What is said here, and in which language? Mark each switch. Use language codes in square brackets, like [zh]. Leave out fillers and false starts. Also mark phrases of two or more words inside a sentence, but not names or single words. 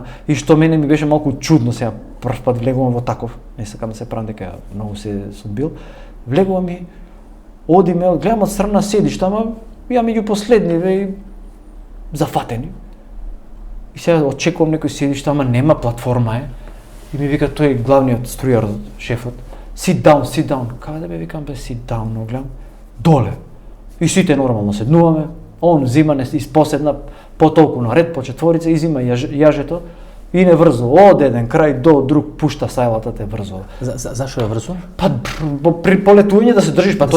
[mk] И што мене ми беше малку чудно сега прв пат влегувам во таков, не сакам да се правам дека многу се судбил. Влегувам и одиме, гледам од страна седишта, ама ја меѓу последниве и зафатени. И сега очекувам некој седишта, ама нема платформа е. И ми вика тој главниот струјар, шефот, [en] sit down. [mk] Каде бе, викам бе, [en] sit down, [mk] но гледам, доле. И сите нормално седнуваме, он зима, не испоседна, по толку на ред, по четворица, изима јажето, и не врзо, од еден крај до друг пушта сајлата те врзо. Зашо е врзо? Па при полетување да се држиш, па Да